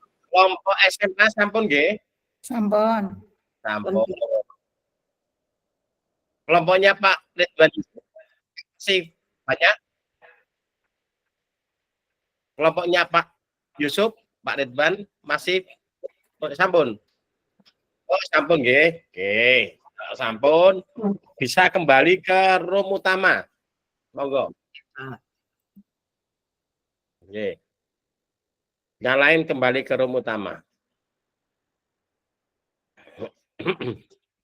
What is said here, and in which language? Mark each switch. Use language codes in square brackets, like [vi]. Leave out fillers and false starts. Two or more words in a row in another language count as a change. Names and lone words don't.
[id] Kelompok SMA [jv] sampun nggih? [id] Sampun. Sampun. Kelompoknya Pak Ridwan masih banyak? Kelompoknya Pak Yusuf, Pak Ridwan masih sampun? [jv] Oh, sampun nggih. [id] Oke. Sampun bisa kembali ke room utama. Monggo. Oke. Yang lain kembali ke room utama.